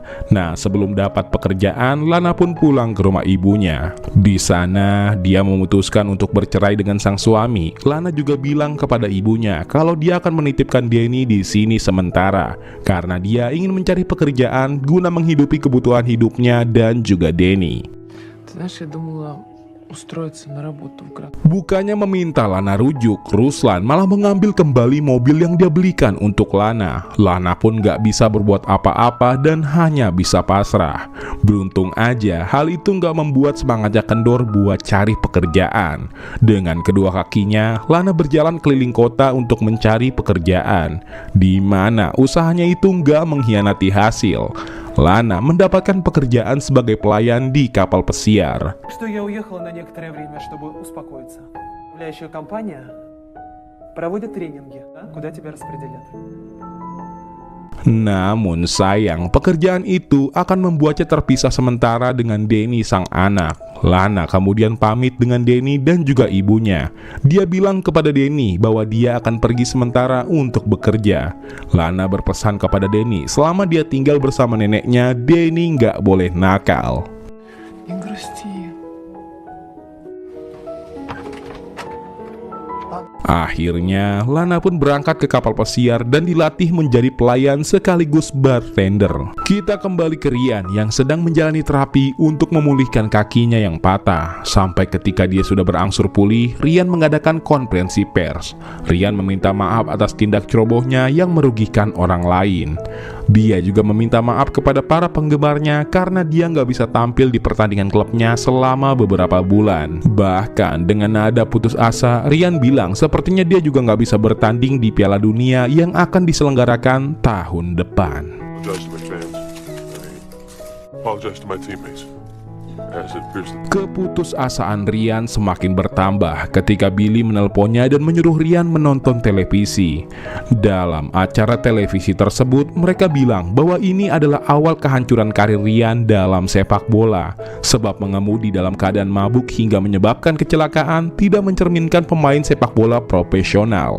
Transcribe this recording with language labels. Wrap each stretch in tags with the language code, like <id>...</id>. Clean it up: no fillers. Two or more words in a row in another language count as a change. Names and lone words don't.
<id>Nah, sebelum dapat pekerjaan, Lana pun pulang ke rumah ibunya. Di sana, dia memutuskan untuk bercerai dengan sang suami. Lana juga bilang kepada ibunya kalau dia akan menitipkan Denny di sini sementara, karena dia ingin mencari pekerjaan guna menghidupi kebutuhan hidupnya dan juga Denny.</id> <ru>Ты знаешь, я думала устроиться на работу в город.</ru> <id>Bukannya meminta Lana rujuk, Ruslan malah mengambil kembali mobil yang dia belikan untuk Lana. Lana pun gak bisa berbuat apa-apa dan hanya bisa pasrah. Beruntung aja, hal itu gak membuat semangatnya kendor buat cari pekerjaan. Dengan kedua kakinya, Lana berjalan keliling kota untuk mencari pekerjaan, di mana usahanya itu gak mengkhianati hasil. Lana mendapatkan pekerjaan sebagai pelayan di kapal pesiar.</id> <ru>Что я уехала на некоторое время, чтобы успокоиться. Управляющая компания проводит тренинги, да, куда тебя распределят.</ru> <id>Namun sayang, pekerjaan itu akan membuatnya terpisah sementara dengan Denny sang anak. Lana kemudian pamit dengan Denny dan juga ibunya. Dia bilang kepada Denny bahwa dia akan pergi sementara untuk bekerja. Lana berpesan kepada Denny selama dia tinggal bersama neneknya, Denny nggak boleh nakal.</id> <ru>Не грусти.</ru> <id>Akhirnya, Lana pun berangkat ke kapal pesiar dan dilatih menjadi pelayan sekaligus bartender. Kita kembali ke Rian yang sedang menjalani terapi untuk memulihkan kakinya yang patah. Sampai ketika dia sudah berangsur pulih, Rian mengadakan konferensi pers. Rian meminta maaf atas tindak cerobohnya yang merugikan orang lain. Dia juga meminta maaf kepada para penggemarnya karena dia nggak bisa tampil di pertandingan klubnya selama beberapa bulan. Bahkan dengan nada putus asa, Rian bilang sepertinya dia juga nggak bisa bertanding di Piala Dunia yang akan diselenggarakan tahun depan.</id> <en>Apologize to my fans. Apologize to my teammates. As it appears that</en> <id>Keputusasaan Rian semakin bertambah ketika Billy menelponnya dan menyuruh Rian menonton televisi. Dalam acara televisi tersebut, mereka bilang bahwa ini adalah awal kehancuran karir Rian dalam sepak bola, sebab mengemudi dalam keadaan mabuk hingga menyebabkan kecelakaan tidak mencerminkan pemain sepak bola profesional.</id>